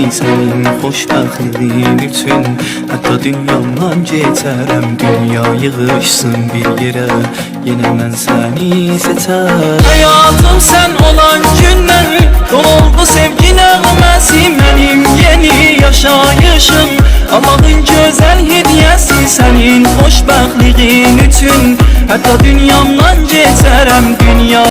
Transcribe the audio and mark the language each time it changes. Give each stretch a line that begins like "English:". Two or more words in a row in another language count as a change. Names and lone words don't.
Azerbaijani: Sənin xoşbəxtliyin üçün hətta dünyamdan keçərəm. Dünya yığışsın bir yerə, yenə mən səni seçərəm.
Turkish: Hayatım sen olan
Azerbaijani: gündən doldu sevgi nəğməsi. Mənim yeni yaşayışım,
Turkish: Allah'ın güzel hediyesi.
Azerbaijani: Senin xoşbəxtliyin üçün hətta dünyamdan keçərəm. Dünya